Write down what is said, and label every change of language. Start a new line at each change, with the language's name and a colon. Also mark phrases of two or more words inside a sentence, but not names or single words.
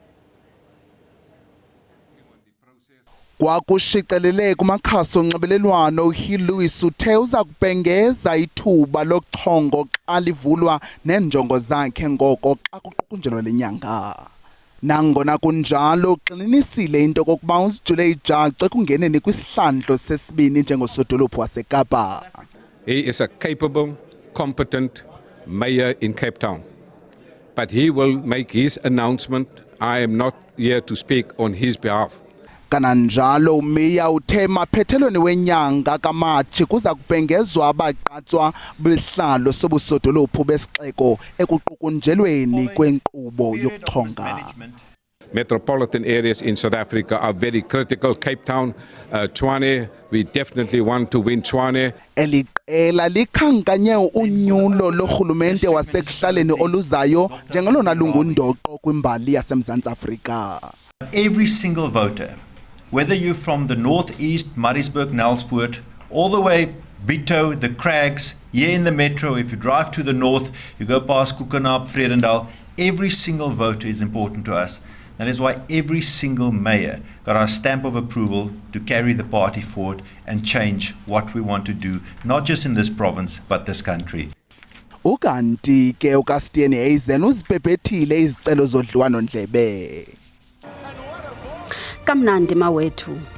Xhosa: Kwakushicelele kumakhasi onxibelelwano uHill Lewis uthe uza kubhengeza ithuba lochongo xa livulwa nenjongo zakhe ngoko xa kuqukunjelwa lenyanga. Nangona kunjalo uxininisile into kokuba uzijule ijacu ekungeneni kwisihlandlo sesibini njengosodolophu waseKapa.
English: He is a capable, competent mayor in Cape Town. But he will make his announcement. I am not here to speak on his behalf.
Xhosa: Kananjalo umeya uthe maphethelweni wenyanga kaMatshi kuza kubhengezwa abaqatswa besihlalo sobusodolophu besixeko ekuqukunjelweni kwenkqubo yokuchonga.
English: Metropolitan areas in South Africa are very critical. Cape Town, Tshwane, we definitely want to win Tshwane.
Xhosa: Eliqela likhankanye unyulo lorhulumente wasekuhlaleni oluzayo njengelona lungundoqo kwimbali yaseMzantsi Afrika.
English: Every single voter, whether you're from the northeast, Maritzburg, Nelspruit, all the way Bito, the Crags, here in the metro, if you drive to the north, you go past Koekenaap, Vredendal, every single voter is important to us. That is why every single mayor got our stamp of approval to carry the party forward and change what we want to do, not just in this province, but this country.
Xhosa: Ukanti ke uSteenhuisen uzibhebhethile izicelo zodliwano ndlebe. Kamnandi mawethu.